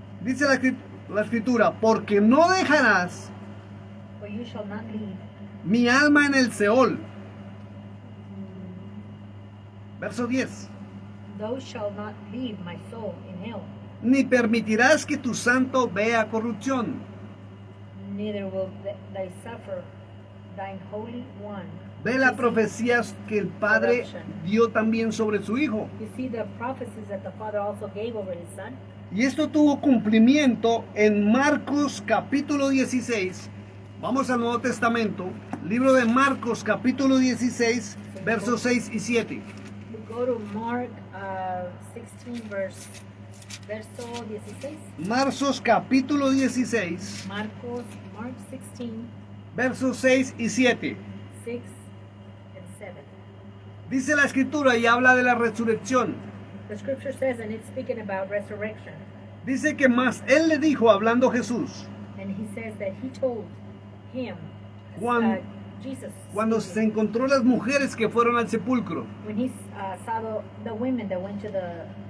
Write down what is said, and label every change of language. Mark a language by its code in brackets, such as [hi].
[es] Dice la escritura, porque no dejarás [en] for you shall not leave [es] mi alma en el Seol. Verso 10. [en] thou shalt not leave my soul in hell, [es] Ni permitirás que tu santo vea corrupción. [en] neither will thy suffer thine holy one. [es] Ve las profecías que el Padre dio también sobre su Hijo. [en] You see the prophecies that the Father also gave over his Son. [es] Y esto tuvo cumplimiento en Marcos capítulo 16. Vamos al Nuevo Testamento. Libro de Marcos capítulo 16, versos 6 y 7. [en] We go to Mark 16 verso 16. [es] Marcos capítulo 16, [en] Mark 16, [es] versos 6 y 7. [en] 6 and 7. [es] Dice la escritura y habla de la resurrección. [en] The scripture says, and it's speaking about resurrection. [es] Dice que más él le dijo, hablando Jesús, [en] And he says that he told him, Jesus, [es] cuando se encontró las mujeres que fueron al sepulcro, [en] when he saw the women that went to the